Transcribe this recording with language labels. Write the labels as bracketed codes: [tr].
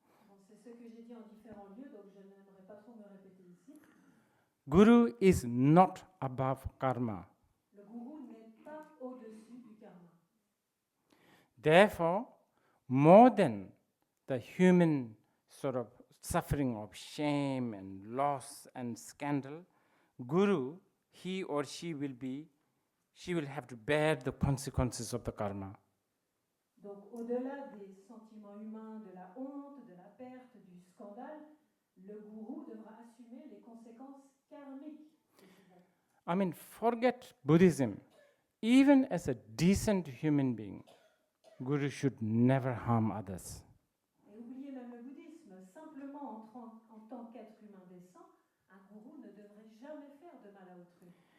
[fr] Bon, c'est ce que j'ai dit en différents lieux, donc je n'aimerais pas trop me répéter ici. [en] Guru is not above karma. [fr] Le gourou n'est pas au-dessus du karma. [en] Therefore, more than the human sort of suffering of shame and loss and scandal, guru, he or she will have to bear the consequences of the karma. [fr] Donc, au-delà des sentiments humains, de la honte, de la perte, du scandale, le gourou devra assumer les conséquences karmiques de ces actes. [en] I mean, forget Buddhism. Even as a decent human being, guru should never harm others. [fr] Et oubliez même le bouddhisme, simplement en tant qu'être humain décent, un gourou ne devrait jamais faire de mal à autrui.